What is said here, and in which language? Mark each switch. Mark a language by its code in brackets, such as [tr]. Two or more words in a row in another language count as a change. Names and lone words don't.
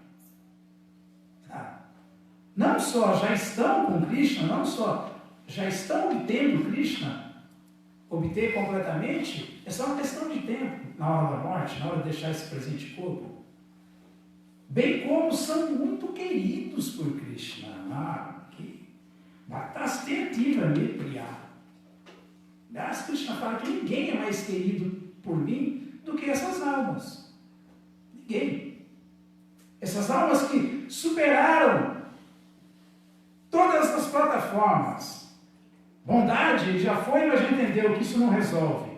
[pt] Não só já estão com Krishna, não só já estão obtendo Krishna, obter completamente, é só uma questão de tempo, na hora da morte, na hora de deixar esse presente corpo. Bem como são muito queridos por Krishna. [sa] भक्तास्ते अतीव मे प्रियाः. [pt] Das Krishna fala que ninguém é mais querido por mim do que essas almas. Ninguém. Essas almas que superaram todas as plataformas. Bondade, ele já foi, mas já entendeu que isso não resolve.